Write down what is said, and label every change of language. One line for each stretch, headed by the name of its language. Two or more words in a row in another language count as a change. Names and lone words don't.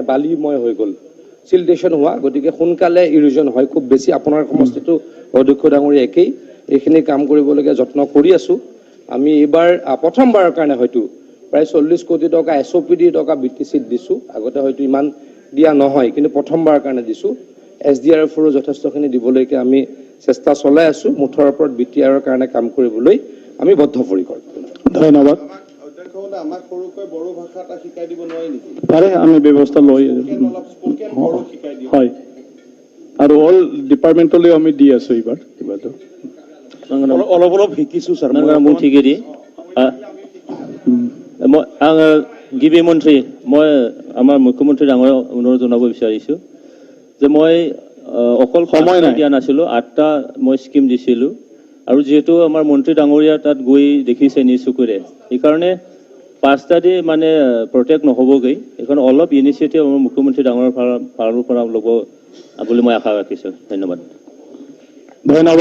Assamese: বালিময় হৈ গ'ল চিলটেশন হোৱা গতিকে সোনকালে ইৰোজন হয় খুব বেছি আপোনাৰ সমষ্টিটো অধ্যক্ষ ডাঙৰীয়া একেই এইখিনি কাম কৰিবলগীয়া যত্ন কৰি আছো আমি এবাৰ প্ৰথমবাৰৰ কাৰণে হয়তো প্ৰায় 40 কোটি টকা এসওপিডি টকা বিটিসিত দিছো আগতে হয়তো ইমান দিয়া নহয় কিন্তু প্ৰথমবাৰৰ কাৰণে দিছো এসডিআৰএফৰো যথেষ্টখিনি দিবলৈকে আমি চেষ্টা চলাই আছো মুঠৰ ওপৰত বিটিআৰৰ কাৰণে কাম কৰিবলৈ আমি বদ্ধপৰিকৰ ধন্যবাদ অধ্যক্ষলে আমাক সৰুকৈ বড়ো ভাষা এটা শিকাই দিব নোৱাৰি নেকি পাৰে আমি ব্যৱস্থা লৈ স্পোকেন বড়ো শিকাই দিও হয় আৰু
English: all departmentলৈ
Assamese: আমি দি আছো এইবাৰ কিবাটো অলপ শিকিছো স্যাৰ
Bodo: मानगोनां बुंथिगिरि आङो गिबि मन्थ्रि
Assamese: মই আমাৰ মুখ্যমন্ত্ৰী ডাঙৰীয়াক অনুৰোধ জনাব বিচাৰিছো যে মই অকল সময় দিয়া নাছিলো 8টা মই স্কিম দিছিলো আৰু যেহেতু আমাৰ মন্ত্ৰী ডাঙৰীয়া তাত গৈ দেখিছে নিচুকুৰে এই কাৰণে 5টা দি মানে প্ৰটেক্ট নহবগৈ এখন অলপ ইনিচিয়েটিভ আমাৰ মুখ্যমন্ত্ৰী ডাঙৰীয়াৰ ফালৰ পৰা ল'ব বুলি মই আশা ৰাখিছো ধন্যবাদ